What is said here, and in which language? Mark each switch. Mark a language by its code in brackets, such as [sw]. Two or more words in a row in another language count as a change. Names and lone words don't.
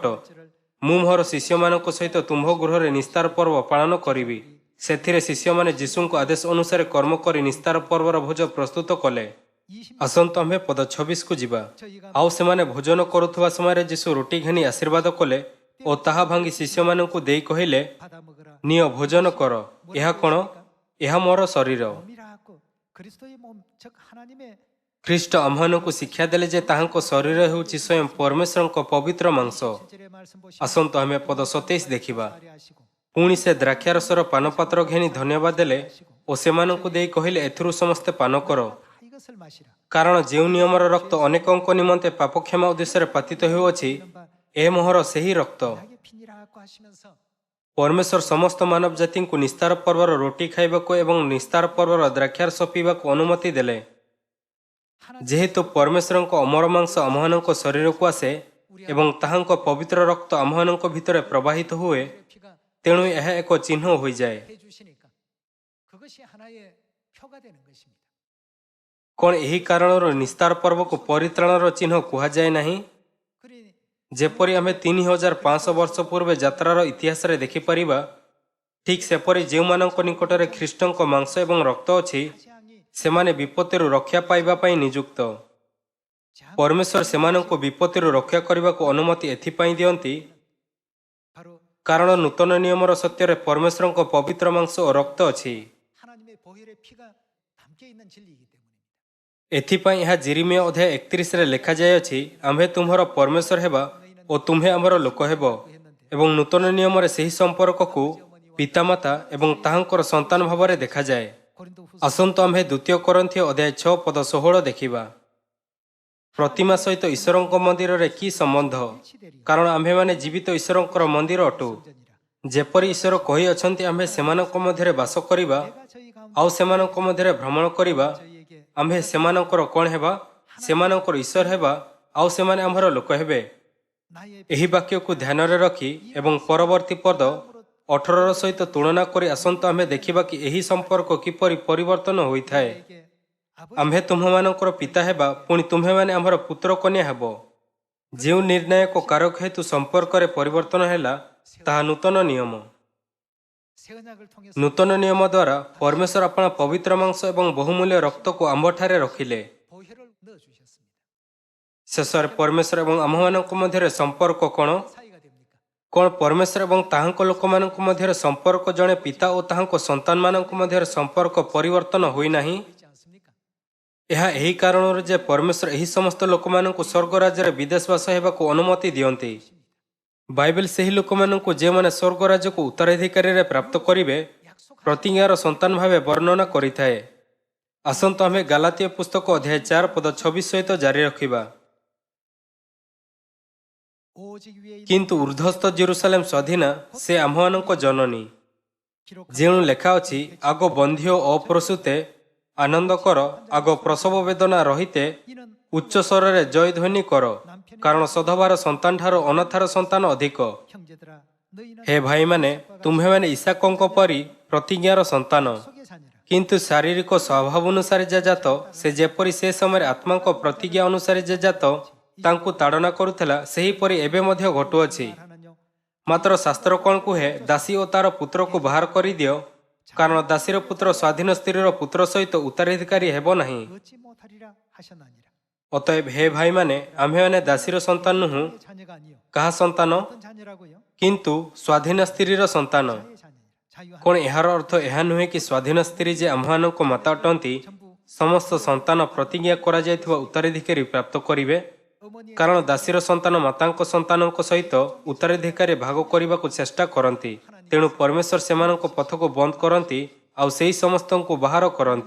[or] ମୁଁ ମୋର ଶିଷ୍ୟମାନଙ୍କ ସହିତ ତୁମ୍ଭ ଗୃହରେ ନିସ୍ତାର ପର୍ବ ପାଳନ କରିବି। ସେଥିରେ ଶିଷ୍ୟମାନେ ଯୀଶୁଙ୍କ ଆଦେଶ ଅନୁସାରେ କର୍ମ କରି ନିସ୍ତାର ପର୍ବର ଭୋଜ ପ୍ରସ୍ତୁତ କଲେ। ଆସନ୍ତୁ ଆମ୍ଭେ ପଦ 26କୁ ଯିବା। ଆଉ ସେମାନେ ଭୋଜନ କରୁଥିବା ସମୟରେ ଯୀଶୁ ରୁଟି ଘେନି ଆଶୀର୍ବାଦ କଲେ ଓ ତାହା ଭାଙ୍ଗି ଶିଷ୍ୟମାନଙ୍କୁ ଦେଇ କହିଲେ, [ko] 받아 먹으라. [or] ନିଅ ଭୋଜନ କର। ଏହା କ'ଣ? ଏହା ମୋର ଶରୀର। [ko] 몸이라고 그리스도의 몸, 즉 하나님의 [or] ଖ୍ରୀଷ୍ଟ ଆମ୍ଭମାନଙ୍କୁ ଶିକ୍ଷା ଦେଲେ ଯେ ତାହାଙ୍କ ଶରୀର ହେଉଛି ସ୍ୱୟଂ ପରମେଶ୍ୱରଙ୍କ ପବିତ୍ର ମାଂସ। [ko] 실제의 말씀 보시면 [or] ଆସନ୍ତୁ ଆମେ ପଦ 27 ଦେଖିବା। [ko] 하시고 [or] ପୁଣି ସେ ଦ୍ରାକ୍ଷାରସର ପାନପାତ୍ର ଘେନି ଧନ୍ୟବାଦ ଦେଲେ ଓ ସେମାନଙ୍କୁ ଦେଇ କହିଲେ, ଏଥିରୁ ସମସ୍ତେ ପାନ କର। [ko] 다 이것을 마시라. [or] କାରଣ ଯେଉଁ ନିୟମର ରକ୍ତ ଅନେକଙ୍କ ନିମନ୍ତେ ପାପକ୍ଷମା ଉଦ୍ଦେଶ୍ୟରେ ପାତିତ ହେଉଅଛି, ଏ ମୋହର ସେହି ରକ୍ତ। [ko] 하게 피니라고 하시면서 [or] ପରମେଶ୍ୱର ସମସ୍ତ ମାନବ ଜାତିଙ୍କୁ ନିସ୍ତାର ପର୍ବର ରୁଟି ଖାଇବାକୁ ଏବଂ ନିସ୍ତାର ପର୍ବର ଦ୍ରାକ୍ଷାରସ ପିଇବାକୁ ଅନୁମତି ଦେଲେ। ଯେହେତୁ ପରମେଶ୍ୱରଙ୍କ ଅମର ମାଂସ ଆମ୍ଭମାନଙ୍କ ଶରୀରକୁ ଆସେ ଏବଂ ତାହାଙ୍କ ପବିତ୍ର ରକ୍ତ ଆମ୍ଭମାନଙ୍କ ଭିତରେ ପ୍ରବାହିତ ହୁଏ, [ko] 피가 [or] ତେଣୁ ଏହା ଏକ ଚିହ୍ନ ହୋଇଯାଏ। [ko] 해 주시니까 그것이 하나의 표가 되는 것입니다. [or] କ'ଣ ଏହି କାରଣରୁ ନିସ୍ତାର ପର୍ବକୁ ପରିତ୍ରାଣର ଚିହ୍ନ କୁହାଯାଏ ନାହିଁ? [ko] 그러니 [or] ଯେପରି ଆମେ 3500 ବର୍ଷ ପୂର୍ବେ ଯାତ୍ରାର ଇତିହାସରେ ଦେଖିପାରିବା, ଠିକ୍ ସେପରି ଯେଉଁମାନଙ୍କ ନିକଟରେ ଖ୍ରୀଷ୍ଟଙ୍କ ମାଂସ ଏବଂ ରକ୍ତ ଅଛି [ko] 재앙이 [or] ସେମାନେ ବିପତ୍ତିରୁ ରକ୍ଷା ପାଇବା ପାଇଁ ନିଯୁକ୍ତ। ପରମେଶ୍ୱର ସେମାନଙ୍କୁ ବିପତ୍ତିରୁ ରକ୍ଷା କରିବାକୁ ଅନୁମତି ଏଥିପାଇଁ ଦିଅନ୍ତି [ko] 바로 [or] କାରଣ ନୂତନ ନିୟମର ସତ୍ୟରେ ପରମେଶ୍ୱରଙ୍କ ପବିତ୍ର ମାଂସ ଓ ରକ୍ତ ଅଛି। [ko] 하나님의 보혈의 피가 담겨 있는 진리이기 때문입니다. [or] ଏଥିପାଇଁ ଏହା ଜିରିମିୟା ଅଧ୍ୟାୟ 31ରେ ଲେଖାଯାଇଅଛି, ଆମ୍ଭେ ତୁମ୍ଭର ପରମେଶ୍ୱର ହେବା ଓ ତୁମ୍ଭେ ଆମର ଲୋକ ହେବ। ଏବଂ ନୂତନ ନିୟମରେ ସେହି ସମ୍ପର୍କକୁ ପିତାମାତା ଏବଂ ତାହାଙ୍କର ସନ୍ତାନ ଭାବରେ ଦେଖାଯାଏ। [ko] 고린도 후서 [or] ଆସନ୍ତୁ ଆମ୍ଭେ ଦ୍ୱିତୀୟ କରନ୍ଥୀୟ ଅଧ୍ୟାୟ 6 ପଦ 16 ଦେଖିବା। ପ୍ରତିମା ସହିତ ଈଶ୍ୱରଙ୍କ ମନ୍ଦିରରେ କି ସମ୍ବନ୍ଧ? କାରଣ ଆମ୍ଭେମାନେ ଜୀବିତ ଈଶ୍ୱରଙ୍କର ମନ୍ଦିର ଅଟୁ। [ko] 전이라. [or] ଯେପରି ଈଶ୍ୱର କହିଅଛନ୍ତି ଆମ୍ଭେ ସେମାନଙ୍କ ମଧ୍ୟରେ ବାସ କରିବା [ko] 내가 저희 가운데 [or] ଆଉ ସେମାନଙ୍କ ମଧ୍ୟରେ ଭ୍ରମଣ କରିବା, [ko] 저희에게 [or] ଆମ୍ଭେ ସେମାନଙ୍କର କ'ଣ ହେବା? ସେମାନଙ୍କର ଈଶ୍ୱର ହେବା ଆଉ ସେମାନେ ଆମର ଲୋକ ହେବେ। [ko] 나의 [or] ଏହି ବାକ୍ୟକୁ ଧ୍ୟାନରେ ରଖି ଏବଂ ପରବର୍ତ୍ତୀ ପଦ 18ର ସହିତ ତୁଳନା କରି ଆସନ୍ତୁ ଆମ୍ଭେ ଦେଖିବା କି ଏହି ସମ୍ପର୍କ କିପରି ପରିବର୍ତ୍ତନ ହୋଇଥାଏ। [ko] 피에게 아버지 [or] ଆମ୍ଭେ ତୁମ୍ଭମାନଙ୍କର ପିତା ହେବା, ପୁଣି ତୁମ୍ଭେମାନେ ଆମର ପୁତ୍ର କନ୍ୟା ହେବ। ଯେଉଁ ନିର୍ଣ୍ଣାୟକ କାରକ ହେତୁ ସମ୍ପର୍କରେ ପରିବର୍ତ୍ତନ ହେଲା ତାହା ନୂତନ ନିୟମ। [ko] 새 언약을 통해서 [or] ନୂତନ ନିୟମ ଦ୍ୱାରା ପରମେଶ୍ୱର ଆପଣା ପବିତ୍ର ମାଂସ ଏବଂ ବହୁମୂଲ୍ୟ ରକ୍ତକୁ ଆମ୍ଭଠାରେ ରଖିଲେ। [ko] 보혈을 넣어 주셨습니다. [or] ଶେଷରେ ପରମେଶ୍ୱର ଏବଂ ଆମ୍ଭମାନଙ୍କ ମଧ୍ୟରେ ସମ୍ପର୍କ କ'ଣ? [ko] 사이가 됩니까? [or] କ'ଣ ପରମେଶ୍ୱର ଏବଂ ତାହାଙ୍କ ଲୋକମାନଙ୍କ ମଧ୍ୟରେ ସମ୍ପର୍କ ଜଣେ ପିତା ଓ ତାହାଙ୍କ ସନ୍ତାନମାନଙ୍କ ମଧ୍ୟରେ ସମ୍ପର୍କ ପରିବର୍ତ୍ତନ ହୋଇନାହିଁ? [ko] 있지 않습니까? [or] ଏହା ଏହି କାରଣରୁ ଯେ ପରମେଶ୍ୱର ଏହି ସମସ୍ତ ଲୋକମାନଙ୍କୁ ସ୍ୱର୍ଗ ରାଜ୍ୟରେ ବିଦେଶବାସ ହେବାକୁ ଅନୁମତି ଦିଅନ୍ତି। ବାଇବେଲ ସେହି ଲୋକମାନଙ୍କୁ ଯେଉଁମାନେ ସ୍ୱର୍ଗ ରାଜ୍ୟକୁ ଉତ୍ତରାଧିକାରୀରେ ପ୍ରାପ୍ତ କରିବେ ପ୍ରତିଜ୍ଞାର ସନ୍ତାନ ଭାବେ ବର୍ଣ୍ଣନା କରିଥାଏ। ଆସନ୍ତୁ ଆମେ ଗାଲାତୀୟ ପୁସ୍ତକ ଅଧ୍ୟାୟ 4 ପଦ 26 ସହିତ ଜାରି ରଖିବା। [ko] 오직 위에 있는 [or] କିନ୍ତୁ ଉର୍ଦ୍ଧ୍ୱସ୍ଥ ଜେରୁସାଲେମ ସ୍ୱାଧୀନା, ସେ ଆମ୍ଭମାନଙ୍କ ଜନନୀ। [ko] 기록한 [or] ଯେଉଁ ଲେଖା ଅଛି, ଆଗ ବନ୍ଧ୍ୟ ଓ ଅପ୍ରସୂତେ ଆନନ୍ଦ କର, ଆଗ ପ୍ରସବ ବେଦନା ରହିତେ [ko] 이는 [or] ଉଚ୍ଚ ସ୍ୱରରେ ଜୟଧ୍ୱନି କର, କାରଣ ସଧବାର ସନ୍ତାନଠାରୁ ଅନାଥର ସନ୍ତାନ ଅଧିକ। [ko] 형제들아 너희는 [or] ହେ ଭାଇମାନେ, ତୁମ୍ଭେମାନେ ଇସାକଙ୍କ ପରି ପ୍ରତିଜ୍ଞାର ସନ୍ତାନ। [ko] 속의 자녀라. [or] କିନ୍ତୁ ଶାରୀରିକ ସ୍ୱଭାବ ଅନୁସାରେ ଯେ ଜାତ, ସେ ଯେପରି ସେ ସମୟରେ ଆତ୍ମାଙ୍କ ପ୍ରତିଜ୍ଞା ଅନୁସାରେ ଯେ ଜାତ ତାଙ୍କୁ ତାଡ଼ନା କରୁଥିଲା, ସେହିପରି ଏବେ ମଧ୍ୟ ଘଟୁଅଛି। [ko] 말하는요. [or] ମାତ୍ର ଶାସ୍ତ୍ର କ'ଣ କୁହେ? ଦାସୀ ଓ ତାର ପୁତ୍ରକୁ ବାହାର କରିଦିଅ, କାରଣ ଦାସୀର ପୁତ୍ର ସ୍ୱାଧୀନ ସ୍ତ୍ରୀର ପୁତ୍ର ସହିତ ଉତ୍ତରାଧିକାରୀ ହେବ ନାହିଁ। [ko] 얻지 못하리라 하셨나니라. [or] ଅତଏବ ହେ ଭାଇମାନେ, ଆମ୍ଭେମାନେ ଦାସୀର ସନ୍ତାନ ନୁହୁଁ। [ko] 의 자녀가 아니요. [or] କାହା ସନ୍ତାନ? [ko] 어떤 자녀라고요? [or] କିନ୍ତୁ ସ୍ୱାଧୀନ ସ୍ତ୍ରୀର ସନ୍ତାନ। [ko] 자의 자녀니라. 자유한 [or] କ'ଣ ଏହାର ଅର୍ଥ ଏହା ନୁହେଁ କି ସ୍ୱାଧୀନ ସ୍ତ୍ରୀ ଯେ ଆମ୍ଭମାନଙ୍କ ମାତା ଅଟନ୍ତି ସମସ୍ତ ସନ୍ତାନ ପ୍ରତିଜ୍ଞା କରାଯାଇଥିବା ଉତ୍ତରାଧିକାରୀ ପ୍ରାପ୍ତ କରିବେ? [ko] 어머니의 [or] କାରଣ ଦାସୀର ସନ୍ତାନ ମାତାଙ୍କ ସନ୍ତାନଙ୍କ ସହିତ ଉତ୍ତରାଧିକାରୀ ଭାଗ କରିବାକୁ ଚେଷ୍ଟା କରନ୍ତି। ତେଣୁ ପରମେଶ୍ୱର ସେମାନଙ୍କ ପଥକୁ ବନ୍ଦ କରନ୍ତି ଆଉ ସେହି ସମସ୍ତଙ୍କୁ ବାହାର କରନ୍ତି।